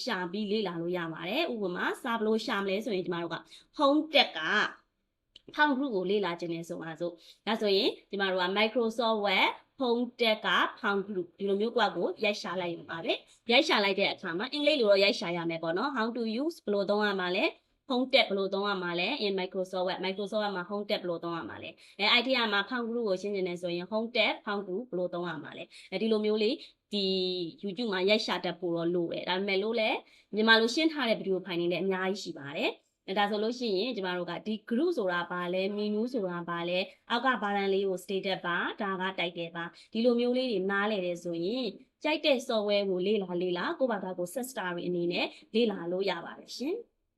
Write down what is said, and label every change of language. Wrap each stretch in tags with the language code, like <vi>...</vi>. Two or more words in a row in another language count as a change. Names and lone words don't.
<my>ရှာပြီးလေ့လာလို့ရပါတယ်ဥပမာစာဘလို့ရှာမလဲဆိုရင်ဒီမှာတို့က</my> <en>home tag</en> <my>ကဖောင် group ကိုလေ့လာခြင်းနဲ့ဆိုပါစို့ဒါဆိုရင်ဒီမှာတို့က Microsoft Word</my> <en>home tag</en> <my>ကဖောင် group ဒီ လိုမျိုးကိုရိုက်ရှာလိုက်ရပါပဲရိုက်ရှာလိုက်တဲ့အခါမှာအင်္ဂလိပ်လိုတော့ရိုက်ရှာရမယ်ပေါ့နော်</my> <en>how to use</en> <my>ဘယ်လိုသုံးရမှာလဲ</my> <en>home tab</en> <my>ဘယ်လိုသုံးရမှာလဲ in Microsoft Word မှာ</my> <en>home tab</en> <my>ဘယ်လိုသုံးရမှာလဲအဲ့ဒီမှာဖောင် group ကိုရှင်းနေတယ်ဆိုရင်</my> <en>home tab</en> <my>ဖောင် group ဘယ်လိုသုံးရမှာလဲဒီလိုမျိုးလေးဒီ YouTube မှာရိုက်ရှာတတ်ဖို့တော့လိုတယ်ဒါပေမဲ့လို့လည်းမြန်မာလိုရှင်းထားတဲ့ဗီဒီယိုဖိုင်တွေလည်းအများကြီးရှိပါတယ်ဒါဆိုလို့ရှိရင်ကျမတို့ကဒီ group ဆိုတာဘာလဲ menu ဆိုတာဘာလဲအောက်ကဘာတန်းလေးကို status ပါဒါက title ပါဒီလိုမျိုးလေးတွေနားလည်တယ်ဆိုရင်ကြိုက်တဲ့ software ကိုလေ့လာကိုယ့်ဘာသာကို</my> <en>set story</en> <my>အနေနဲ့လေ့လာလို့ရပါတယ်ရှင်</my>